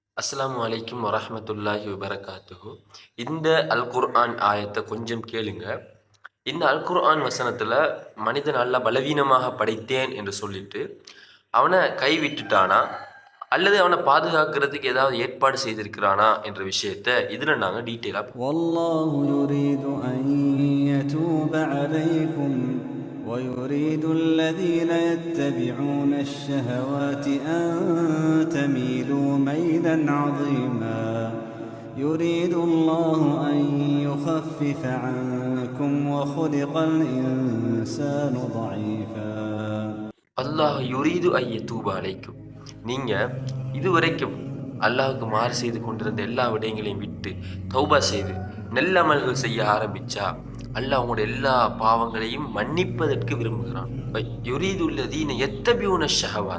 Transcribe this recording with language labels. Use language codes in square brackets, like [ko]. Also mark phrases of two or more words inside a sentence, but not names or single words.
[ar] السلام عليكم ورحمة الله وبركاته. [ta] இந்த அல் குர்ஆன் ஆயத்தை கொஞ்சம் கேளுங்க. இந்த அல் குர்ஆன் வசனத்துல மனிதன் அல்லாஹ் பலவீனமாக படைத்தேன் என்று சொல்லிட்டு அவனை கைவிட்டுட்டானா அல்லது அவனை பாதுகாக்கிறதுக்கு ஏதாவது ஏற்பாடு செய்திருக்கிறானா என்ற விஷயத்தை இதுல நாங்க டீட்டெயிலா [ar] والله يريد أن يتوب عليكم ويريد الذين يتبعون الشهوات أن تميلوا ميلا عظيما يريد الله أن يخفف عنكم وخلق الإنسان ضعيفا. الله يريد أن يتوب عليكم. [ta] நீங்க இதுவரைக்கும் அல்லாஹ்வுக்கு மாறு செய்து கொண்டிருந்த எல்லா விடயங்களையும் விட்டு தௌபா செய்து நல்ல அமல்கள் செய்ய ஆரம்பிச்சா அல்லாஹ் உங்களோட எல்லா பாவங்களையும் மன்னிப்பதற்கு விரும்புகிறான். [ar] يريد الذين يتبعون الشهوات.